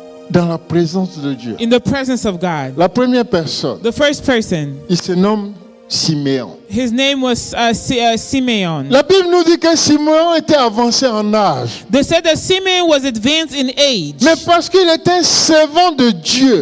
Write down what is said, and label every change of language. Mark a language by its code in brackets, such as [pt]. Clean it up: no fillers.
[fr] dans la présence de Dieu. [en] in the presence of God. [fr] La première personne, [en] The first person, [fr] il se nomme Siméon. [en] his name was Simeon. [fr] La Bible nous dit que Siméon était avancé en âge, [en] They said that Simeon was advanced in age [fr] mais parce qu'il était un servant de Dieu,